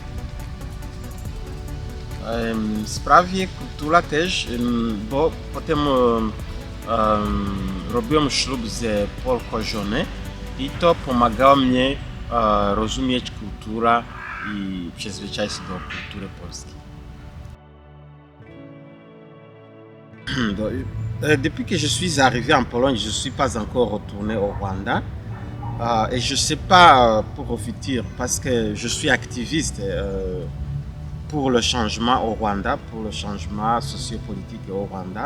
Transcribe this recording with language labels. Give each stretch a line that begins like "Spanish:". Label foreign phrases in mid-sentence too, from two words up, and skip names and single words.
Polish: W sprawie kultury też, bo potem robiłem ślub z Polką żoną i to pomagało mnie rozumieć kulturę i przyzwyczaić się do kultury polskiej.
French: Depuis que je suis arrivé en Pologne, je ne suis pas encore retourné au Rwanda. Et je ne sais pas pour le futur, parce que je suis activiste pour le changement au Rwanda, pour le changement sociopolitique au Rwanda.